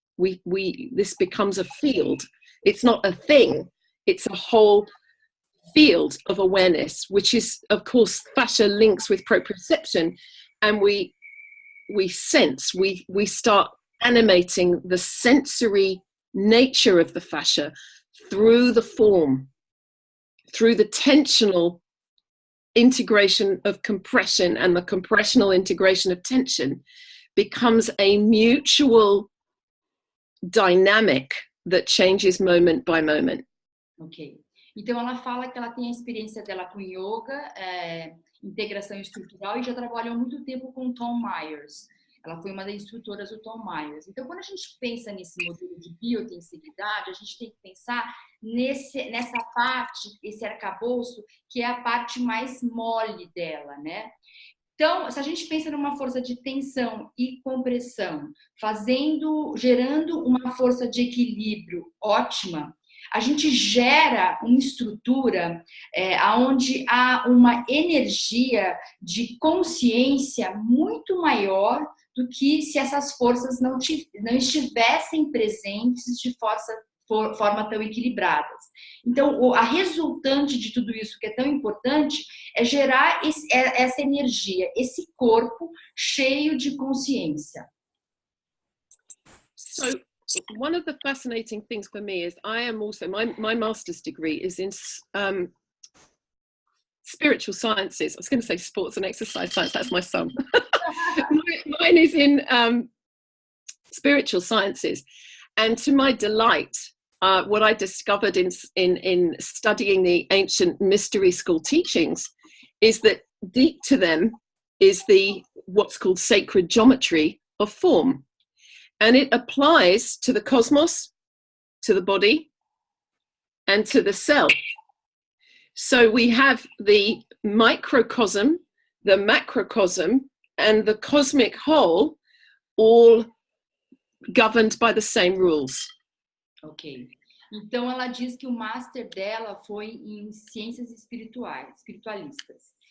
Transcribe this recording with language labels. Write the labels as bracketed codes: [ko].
[en] This becomes a field. It's not a thing, it's a whole field of awareness, which is, of course, fascia links with proprioception, and we sense, we start animating the sensory nature of the fascia through the form, through the tensional integration of compression, and the compressional integration of tension becomes a mutual dynamic that changes moment by moment. Ok. [pt] Então ela fala que ela tem a experiência dela com yoga, integração estrutural, e já trabalhou há muito tempo com Tom Myers. Ela foi uma das instrutoras do Tom Myers. Então, quando a gente pensa nesse modelo de biotensegridade, a gente tem que pensar nessa parte, esse arcabouço, que é a parte mais mole dela, né? Então, se a gente pensa numa força de tensão e compressão, gerando uma força de equilíbrio ótima, a gente gera uma estrutura onde há uma energia de consciência muito maior do que se essas forças não estivessem presentes de forma tão equilibradas. Então, a resultante de tudo isso que é tão importante é gerar essa energia, esse corpo cheio de consciência. [en] So, one of the fascinating things for me is I am also, my master's degree is in spiritual sciences. I was going to say sports and exercise science, that's my son. Mine is in spiritual sciences. And to my delight, what I discovered in studying the ancient mystery school teachings is that deep to them is what's called sacred geometry of form. And it applies to the cosmos, to the body, and to the cell. So we have the microcosm, the macrocosm, and the cosmic whole, all governed by the same rules. Ok. [pt] Então ela diz que o master dela foi em ciências espiritualistas.